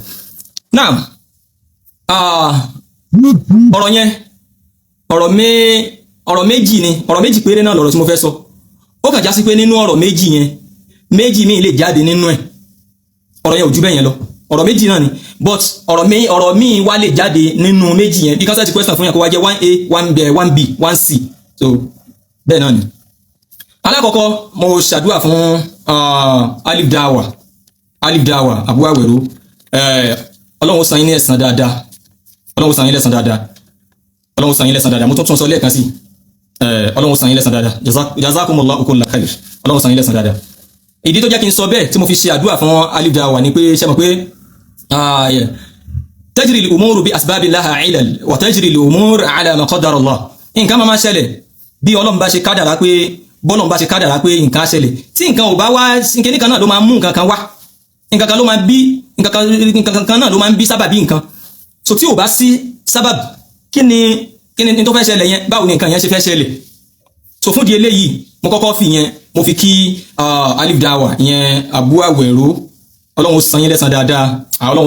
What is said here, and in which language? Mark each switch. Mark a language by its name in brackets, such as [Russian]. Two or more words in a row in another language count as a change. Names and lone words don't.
[Yoruba] náà ọ̀rọ̀ yẹn ọ̀rọ̀ méjì péré náà lọ̀rọ̀ tí mo fẹ́ sọ ó kàn já sí pé nínú ọ̀rọ̀ méjì yẹn méjì míì lè jáde nínú ẹ̀ ọ̀rọ̀ yẹn ò ju bẹ́ẹ̀ yẹn lọ ọ̀rọ̀ méjì náà ni but ọ̀rọ̀ míì wá lè jáde nínú méjì yẹn bí kan [English] sẹ́ẹ̀tì question [Yoruba] fún yẹn kó wá jẹ́ 1A 1B 1C so bẹ́ẹ̀ náà ni. alákọ̀ọ́kọ́ mo ṣàdúrà fún Alif Dawa Abu Awero Ọlọ́run san yín ní ẹ̀san dáadáa Ọlọ́run san yín lẹ́san dáadáa mo tún sọ lẹ́ẹ̀kan sí Ọlọ́run san yín lẹ́san dáadáa [Arabic] جزاكم الله كل خير [Yoruba] Ọlọ́run san yín lẹ́san dáadáa. ìdí tó jẹ́ kí n sọ bẹ́ẹ̀ tí mo fi ṣe àdúrà fún Alif Dawa ni pé ṣe mọ̀ pé [Arabic] تجري الأمور بأسباب الله إلى و تجري الأمور على ما قدر الله [Yoruba] nǹkan máa ṣẹlẹ̀ bí Ọlọ́run bá ṣe kádàrá pé bọ́lọ́run bá ṣe kádàrá pé nǹkan ṣẹlẹ̀ tí nǹkan ò bá wá nǹkan nìkan náà ló máa mú nǹkan kan wá nǹkan kan náà ló máa ń bí sábàbí nǹkan so tí ò bá sí sábàbí kí ni tó fẹ́ ṣẹlẹ̀ yẹn báwo ni nǹkan yẹn ṣe fẹ́ ṣẹlẹ̀ so fún di eléyìí mo kọ́kọ́ mo fi kí Alif Dawa ìyẹn Abu Awero Ọlọ́run san yín lẹ́san dáadáa Ọlọ́run